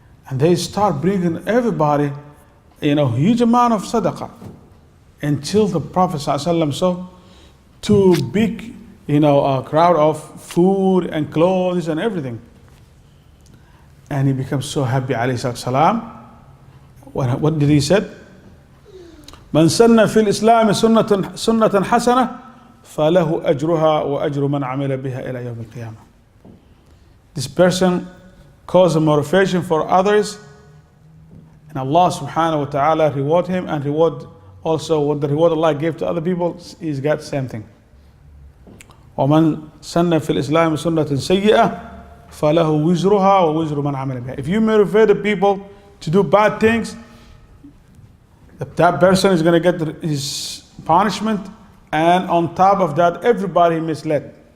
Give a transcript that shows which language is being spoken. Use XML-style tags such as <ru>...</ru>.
<en>And they start bringing everybody, huge amount of sadaqah. Until the Prophet ﷺ saw too big, a crowd of food and clothes and everything. And he becomes so happy, alayhi salam. What did he say?</en> <ar>من سن في الإسلام سنة حسنة فله أجرها وأجر من عمل بها إلى يوم القيامة.</ar> <en>This person caused a motivation for others, and Allah subhanahu wa ta'ala reward him, and reward also what the reward Allah gave to other people, he's got the same thing.</en> <ar>ومن سن في الإسلام سنة سيئة فله وزرها ووزر من عمل بها.</ar> <en>If you motivate the people to do bad things, that person is going to get his punishment, and on top of that, everybody misled.</en>